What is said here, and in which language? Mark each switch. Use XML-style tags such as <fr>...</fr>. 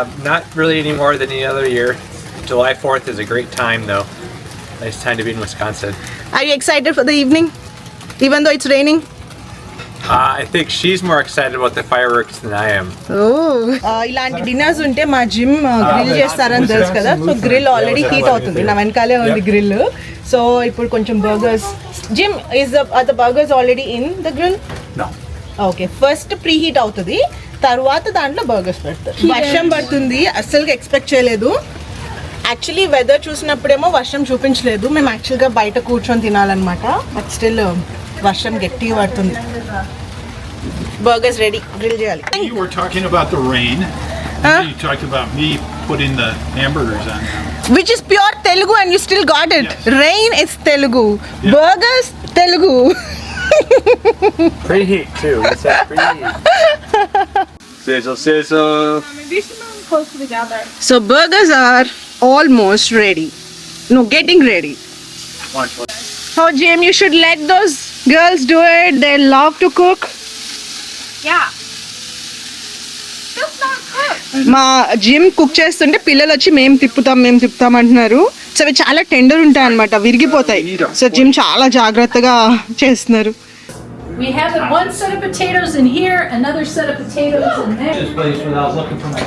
<en>Not really any more than any other year. July 4th is a great time though. Nice time to be in Wisconsin. Are you excited for the evening? Even though it's raining? I think she's more excited about the fireworks than I am.</en> <te>ఇలాంటి dinners ఉంటే మా gym grill చేస్తారని తెలుసు కదా. So grill already heat అవుతుంది, నా వెనకాలే ఉంది గ్రిల్. సో ఇప్పుడు కొంచెం burgers.</te> <en>Jim is the burgers already in the grill? No.</en> <te>Okay, first pre heat అవుతుంది, తర్వాత దాంట్లో బర్గర్స్ పెడతారు. వర్షం పడుతుంది, అస్సలుగా ఎక్స్పెక్ట్ చేయలేదు. యాక్చువల్లీ వెదర్ చూసినప్పుడేమో వర్షం చూపించలేదు. మేము యాక్చువల్గా బయట కూర్చొని తినాలన్నమాట, బట్ స్టిల్ వర్షం గట్టిగా పడుతుంది. బర్గర్స్ రెడీ, గ్రిల్ చేయాలి.</te> <en>You were talking about the rain. You talked about me putting the hamburgers on. Which is pure Telugu and you still got it. Yes. Rain is Telugu. Yeah. Burgers, Telugu. Preheat too. What's that preheat? Sizzle. Maybe some close together. So burgers are almost ready. No, getting ready. Oh, Jim, you should let those girls do it. They love to cook. Yeah. That's not cook.</en> <te>మా gym cook చేస్తుంటే పిల్లలు వచ్చి మేము తిప్పుతాం అంటున్నారు. So అవి చాలా tender ఉంటాయి అన్నమాట, విరిగిపోతాయి. సో జిమ్ చాలా జాగ్రత్తగా చేస్తున్నారు.</te> <en>We have one set of potatoes in here, another set of potatoes in there. This place without looking for my.</en>